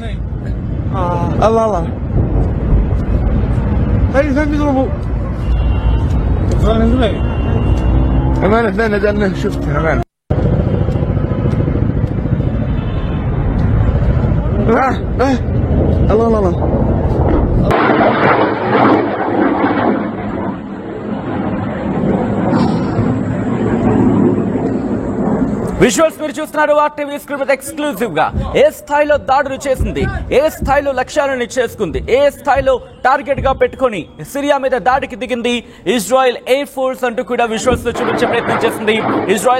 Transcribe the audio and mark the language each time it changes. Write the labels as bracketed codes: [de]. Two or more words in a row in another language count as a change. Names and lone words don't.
[ar] الله هاي فهم يضربوا أمان اثنين نزلنا شفت أمان الله [te] విజువల్స్ మీరు చూస్తున్నారు. ఆర్టీవీ స్క్రీన్ మీద ఎక్స్క్లూజివ్ గా ఏ స్థాయిలో దాడులు చేసింది, ఏ స్థాయిలో లక్ష్యాలను చేసుకుంది, ఏ స్థాయిలో టార్గెట్ గా పెట్టుకొని సిరియా మీద దాడికి దిగింది ఇజ్రాయెల్ [en] air force [te] అంటూ కూడా విజువల్స్ లో చూపించే ప్రయత్నం చేసింది ఇజ్రాయెల్.